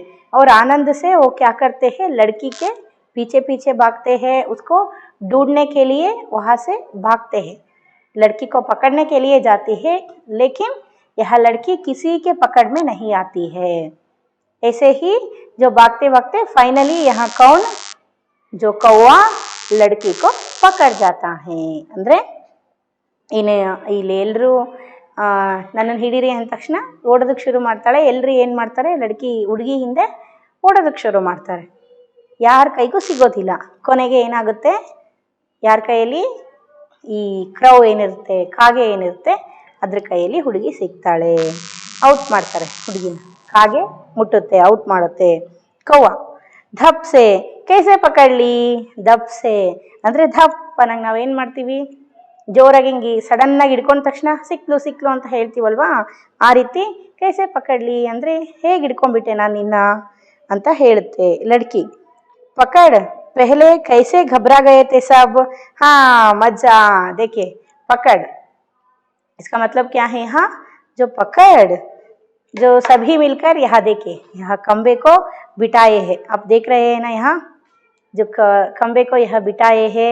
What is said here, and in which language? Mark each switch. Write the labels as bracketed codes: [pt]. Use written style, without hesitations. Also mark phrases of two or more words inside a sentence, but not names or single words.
[hi] और आनंद से वो क्या करते हैं, लड़की के पीछे पीछे भागते हैं, उसको ढूंढने के लिए वहाँ से भागते हैं, लड़की को पकड़ने के लिए जाती है। लेकिन यह लड़की किसी के पकड़ में नहीं आती है। ऐसे ही जो भागते भागते फाइनली यहाँ कौन, जो कौवा लड़की को पकड़ जाता है। [kn] ಅಂದರೆ ಇಲ್ಲಿ ಎಲ್ಲರೂ ನನ್ನನ್ನು ಹಿಡೀರಿ ಅಂದ ತಕ್ಷಣ ಓಡೋದಕ್ಕೆ ಶುರು ಮಾಡ್ತಾಳೆ. ಎಲ್ಲರೂ ಏನು ಮಾಡ್ತಾರೆ, ಹುಡುಗಿ ಹಿಂದೆ ಓಡೋದಕ್ಕೆ ಶುರು ಮಾಡ್ತಾರೆ. ಯಾರ ಕೈಗೂ ಸಿಗೋದಿಲ್ಲ. ಕೊನೆಗೆ ಏನಾಗುತ್ತೆ, ಯಾರ ಕೈಯಲ್ಲಿ, ಈ ಕ್ರೌ ಏನಿರುತ್ತೆ, ಕಾಗೆ ಏನಿರುತ್ತೆ, ಅದ್ರ ಕೈಯಲ್ಲಿ ಹುಡುಗಿ ಸಿಗ್ತಾಳೆ. ಔಟ್ ಮಾಡ್ತಾರೆ ಹುಡುಗಿನ, ಕಾಗೆ ಮುಟ್ಟುತ್ತೆ, ಔಟ್ ಮಾಡುತ್ತೆ. [hi] कौवा धप से कैसे पकड़ ली, धप से [kn] ಅಂದರೆ धप ಅನ್ನಂಗೆ ನಾವೇನು ಮಾಡ್ತೀವಿ, ಜೋರಾಗಿ ಹಿಂಗೆ ಸಡನ್ನಾಗಿ ಹಿಡ್ಕೊಂಡ ತಕ್ಷಣ ಸಿಕ್ಲು ಅಂತ ಹೇಳ್ತೀವಲ್ವಾ, ಆ ರೀತಿ [hi] कैसे पकड़ ली [kn] ಅಂದರೆ ಹೇಗೆ ಹಿಡ್ಕೊಂಡ್ಬಿಟ್ಟೆ ನಾನು ನಿನ್ನ ಅಂತ ಹೇಳುತ್ತೆ ಲಡ್ಕಿ. [hi] पकड़ पहले कैसे घबरा गए थे सब, हाँ मजा। देखिए पकड़ इसका मतलब क्या है, यहाँ जो पकड़, जो सभी मिलकर यहाँ देखिए, यहाँ खंबे को बिठाए हैं, आप देख रहे हैं ना, यहाँ जो खंबे को यह बिठाए हैं।